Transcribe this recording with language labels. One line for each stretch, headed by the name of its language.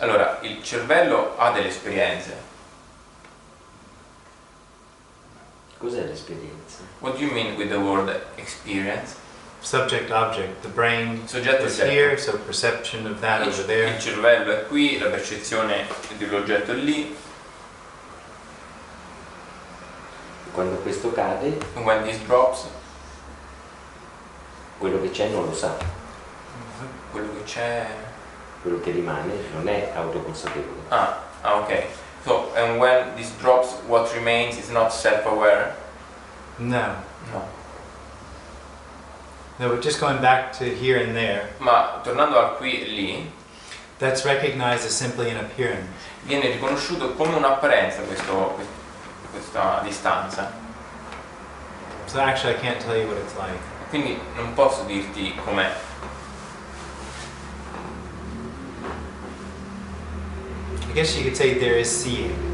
Italian: Allora, il cervello ha delle esperienze. Cos'è l'esperienza?
English: What do you mean with the word experience? Subject, object. The brain
Italian: Soggetto
English: is
Italian: oggetto.
English: here, so perception of that over there.
Italian: Il cervello è qui, la percezione dell'oggetto è lì. Quando questo cade,
English: And when this drops,
Italian: quello che c'è non lo sa, quello che c'è... quello che rimane non è autoconsapevole. Ok.
English: So, and when this drops, what remains is not self-aware? No. No. No, but just going back to here and there,
Italian: Ma tornando al qui e lì,
English: that's recognized as simply an appearance.
Italian: viene riconosciuto come un'apparenza questa distanza.
English: So actually I can't tell you what it's like.
Italian: Quindi non posso dirti com'è.
English: I guess you could say there is seeing.